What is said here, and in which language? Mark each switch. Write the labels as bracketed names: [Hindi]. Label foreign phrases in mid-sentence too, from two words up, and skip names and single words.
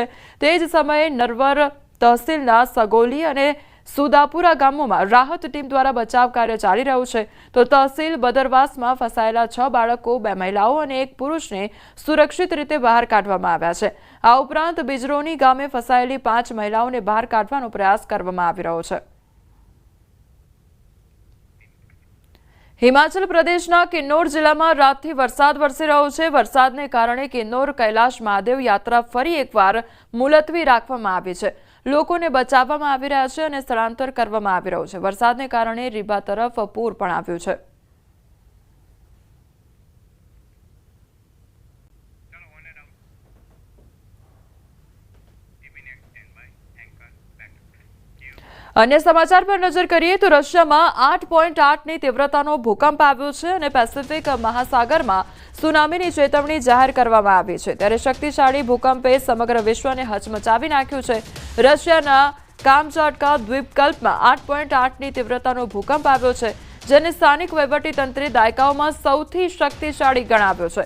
[Gujarati] તે જ સમયે નરવર તહસીલના સગોલી અને સુદાપુરા ગામોમાં રાહત ટીમ દ્વારા બચાવ કાર્ય ચાલી રહ્યું છે। તો તહસીલ બદરવાસમાં ફસાયેલા 6 બાળકો, 2 મહિલાઓ અને 1 પુરુષને સુરક્ષિત રીતે બહાર કાઢવામાં આવ્યા છે। આ ઉપરાંત બિજરોની ગામે ફસાયેલી 5 મહિલાઓને બહાર કાઢવાનો પ્રયાસ કરવામાં આવી રહ્યો છે। હિમાચલ પ્રદેશના કિન્નૌર જિલ્લામાં રાતથી વરસાદ વરસી રહ્યો છે। વરસાદને કારણે કિન્નૌર કૈલાશ મહાદેવ યાત્રા ફરી એકવાર મુલતવી રાખવામાં આવી છે। લોકોને બચાવવામાં આવી રહ્યા છે અને સ્થળાંતર કરવામાં આવી રહ્યું છે। વરસાદને કારણે રીબા તરફ પૂર પણ આવ્યું છે। અન્ય સમાચાર પર નજર કરીએ તો રશિયામાં 8.8 તીવ્રતાનો ભૂકંપ આવ્યો છે અને પેસિફિક મહાસાગરમાં સુનામીની ચેતવણી જાહેર કરવામાં આવી છે। ત્યારે શક્તિશાળી ભૂકંપે સમગ્ર વિશ્વને હચમચાવી નાખ્યું છે। રશિયાના કામચાટકા દ્વીપકલ્પમાં 8.8 तीव्रताનો ભૂકંપ આવ્યો છે, જેને સ્થાનિક વહીવટીતંત્રે દાયકાઓમાં સૌથી શક્તિશાળી ગણાવ્યો છે।